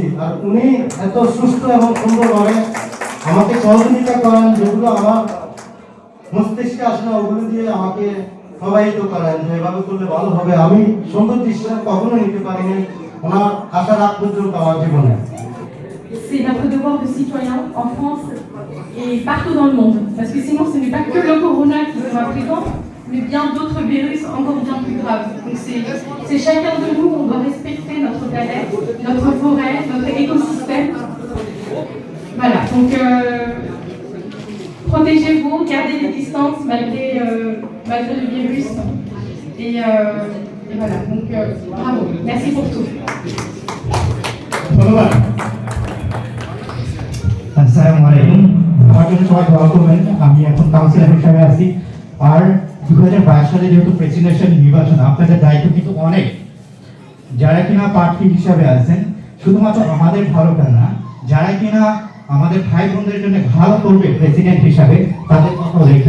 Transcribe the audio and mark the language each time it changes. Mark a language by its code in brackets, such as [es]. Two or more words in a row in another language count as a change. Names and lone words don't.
[bn] আর উনি এত সুস্থ এবং সুন্দরভাবে আমাকে সহযোগিতা করেন, যেগুলো আমার মস্তিষ্কে আসলে ওগুলো দিয়ে আমাকে প্রবাহিত করেন যে এভাবে করলে ভালো হবে। আমি সুন্দর দৃশ্যটা কখনো নিতে পারিনি ওনার আসার আগ পর্যন্ত আমার জীবনে। [fr] C'est notre devoir de citoyen en France et partout dans le monde. Parce que sinon, ce n'est pas que le corona qui sera présent, mais bien d'autres virus encore bien plus graves. Donc c'est chacun de nous, on doit respecter notre planète, notre forêt, notre écosystème. Voilà, donc protégez-vous, gardez les distances malgré le virus. Et voilà, donc bravo, merci pour tout. [ar] السلام عليكم. [bn] আমার জন্য সবাই দোয়া করবেন। আমি এখন কাউন্সিলর হিসেবে আছি, আর 2022 সালে যেহেতু প্রেসিডেন্সিয়াল নির্বাচন, আপনাদের দায়িত্ব কিন্তু অনেক। যারা কিনা প্রার্থী হিসাবে আছেন, শুধুমাত্র আমাদের ভালোটা না, যারা কিনা আমাদের ভাই বোনদের জন্য ভালো করবে প্রেসিডেন্ট হিসাবে, তাদের কথাও দেখবেন।